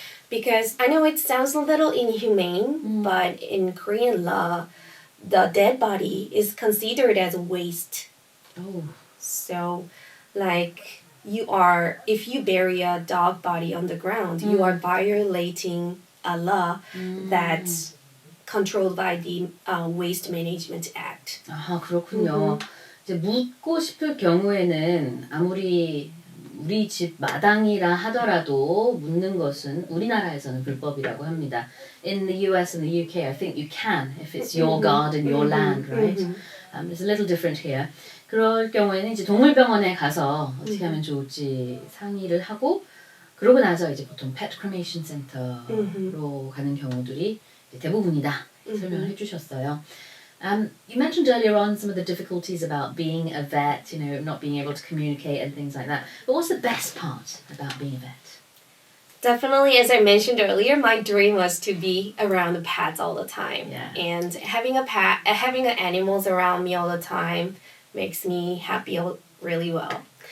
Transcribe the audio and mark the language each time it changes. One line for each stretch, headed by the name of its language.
English: Because I know it sounds a little inhumane, but in Korean law, the dead body is considered as waste. Oh. So, like, if you bury a dog body on the ground, you are violating a law that's controlled by the Waste Management Act.
Korean: 아, 그렇군요. 이제 묻고 싶을 경우에는 아무리 우리 집 마당이라 하더라도 묻는 것은 우리나라에서는 불법이라고 합니다.
English: In the US and the UK, I think you can if it's your garden, your land, right? It's a little different here.
Korean: 그럴 경우에는 이제 동물병원에 가서 어떻게 하면 좋을지 상의를 하고 그러고 나서 이제 보통 pet cremation center 로 가는 경우들이 대부분이다 설명을 해주셨어요.
English: You mentioned earlier on some of the difficulties about being a vet, not being able to communicate and things like that. But what's the best part about being a vet? Definitely, as I mentioned earlier, my dream was to be around pets all the time. Yeah. And having animals around me all the time makes me happy really well.